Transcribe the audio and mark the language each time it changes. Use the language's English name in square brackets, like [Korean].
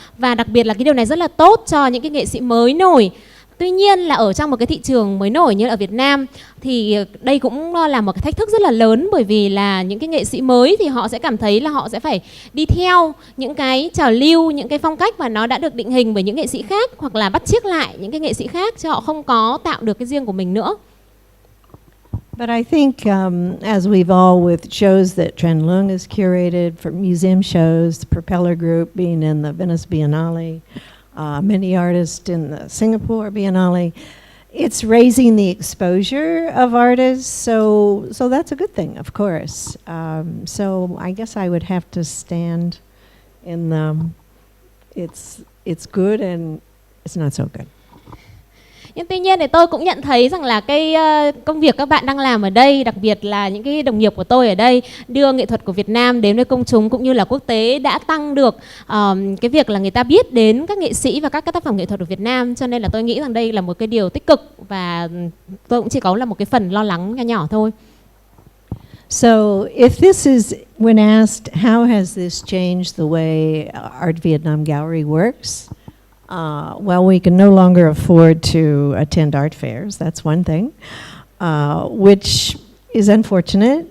[Vietnamese] Và đặc biệt là cái điều này rất là tốt cho những cái nghệ sĩ mới nổi. Tuy nhiên là ở trong một cái thị trường mới nổi như là ở Việt Nam thì đây cũng là một cái thách thức rất là lớn, bởi vì là những cái nghệ sĩ mới thì họ sẽ cảm thấy là họ sẽ phải đi theo những cái trào lưu, những cái phong cách mà nó đã được định hình bởi những nghệ sĩ khác, hoặc là bắt chước lại những cái nghệ sĩ khác, chứ họ không có tạo được cái riêng của mình nữa. [English] But I think as we've all with shows that Tran Leung has curated for museum shows, the Propeller Group being in the Venice Biennale, many artists in the Singapore Biennale, it's raising the exposure of artists, so that's a good thing, of course. So I guess I would have to stand in the it's good and it's not so good. [Vietnamese] Nhưng tuy nhiên thì tôi cũng nhận thấy rằng là cái công việc các bạn đang làm ở đây, đặc biệt là những cái đồng nghiệp của tôi ở đây, đưa nghệ thuật của Việt Nam đến với công chúng cũng như là quốc tế, đã tăng được cái việc là người ta biết đến các nghệ sĩ và các tác phẩm nghệ thuật của Việt Nam. Cho nên là tôi nghĩ rằng đây là một cái điều tích cực, và tôi cũng chỉ có là một cái phần lo lắng nhỏ nhỏ thôi. [English] So if this is, when asked how has this changed the way Art Vietnam Gallery works, well, we can no longer afford to attend art fairs. That's one thing, which is unfortunate.